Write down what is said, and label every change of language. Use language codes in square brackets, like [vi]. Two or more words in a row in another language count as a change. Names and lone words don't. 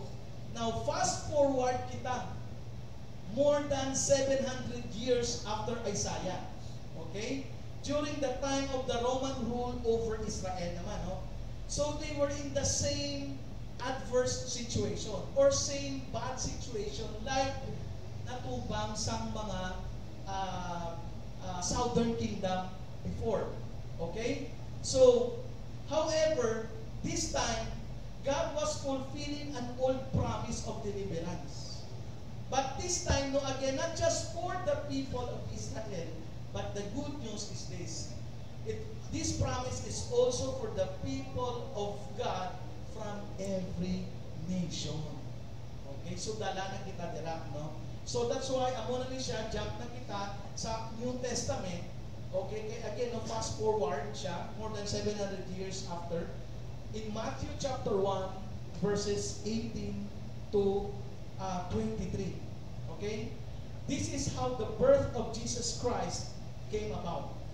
[en] Now, fast forward kita more than 700 years after Isaiah. Okay? During the time of the Roman rule over Israel naman, no? So they were in the same adverse situation or same bad situation like [ceb] natubang sa mga [en] southern kingdom before. Okay? So, however, this time, God was fulfilling an old promise of deliverance. But this time, no, again, not just for the people of Israel, but the good news is this. This promise is also for the people of God from every nation. Okay? So, [ceb] dala na kita dira, no? [en] So, that's why, [ceb] amo na ni siya, jump na kita sa New Testament. [en] Okay? Again, no, fast forward siya, more than 700 years after. In Matthew chapter 1, verses 18 to 23. Okay? This is how the birth of Jesus Christ came about.